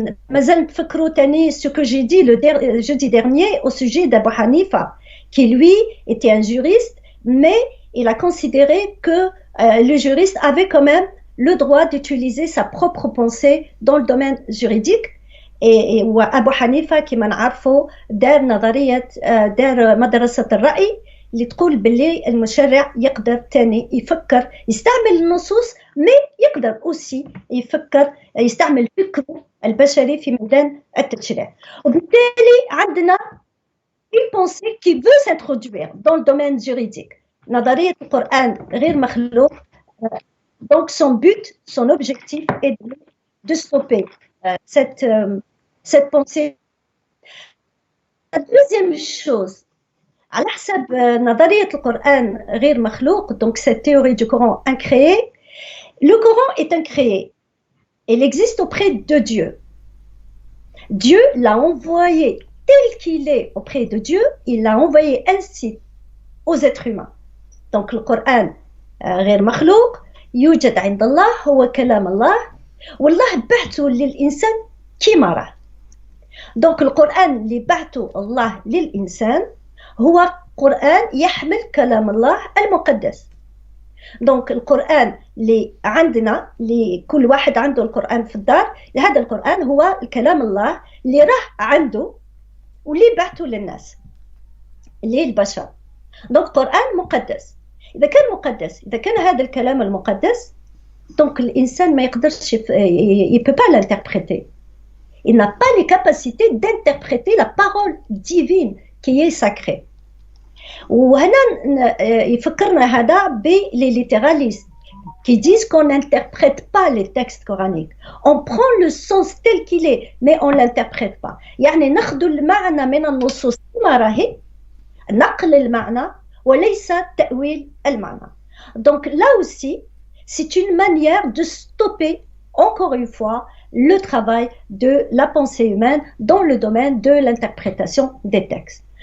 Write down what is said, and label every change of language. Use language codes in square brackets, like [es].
[ar] مازال تفكروا تاني [fr] ce que j'ai dit le jeudi dernier au sujet d'Abu Hanifa, qui lui était un juriste, mais il a considéré que le juriste avait quand même le droit d'utiliser sa propre pensée dans le domaine juridique. [ar] Et Abu Hanifa كما نعرفوا دار نظرية دار مدرسة الرأي اللي تقول باللي المشرع يقدر تاني يفكر يستعمل النصوص, mais يقدر aussi يفكر يستعمل فكره البشري في ميدان التشريع. وبالتالي عندنا [fr] une pensée qui veut s'introduire dans le domaine juridique. [ar] نظرية القرآن غير مخلوق. [fr] Donc son but, son objectif est de stopper cette pensée. La deuxième chose, [ar] على حسب نظرية القرآن غير مخلوق, [fr] donc cette théorie du Coran incréé, le Coran est incréé. Il existe auprès de Dieu. Dieu l'a envoyé tel qu'il est auprès de Dieu, il l'a envoyé ainsi aux êtres humains. [ar] Donc le Coran غير مخلوق يوجد عند الله, هو كلام الله, والله بعثه للإنسان كما راه. Donc القرآن اللي بعثه الله للإنسان هو قرآن يحمل كلام الله المقدس. Donc القرآن اللي عندنا, اللي كل واحد عنده القرآن في الدار, هذا القرآن هو الكلام الله اللي راه عنده واللي بعثه للناس, اللي البشر. Donc قرآن مقدس. إذا كان مقدس، إذا كان هذا الكلام المقدس، donc الإنسان ما يقدرش [fr] il peut pas l'interpréter. Il n'a pas les capacités d'interpréter la parole divine qui est sacrée. [ar] وهنا يفكرنا هذا [fr] les littéralistes qui disent qu'on n'interprète pas les textes coraniques. On prend le sens tel qu'il est, mais on ne l'interprète pas. [ar] يعني ناخذ المعنى من النصوص كما راهي، نقل المعنى وليس تأويل المعنى. [fr] Donc là aussi, c'est une manière de stopper, encore une fois, le travail de la pensée humaine dans le domaine de l'interprétation des textes.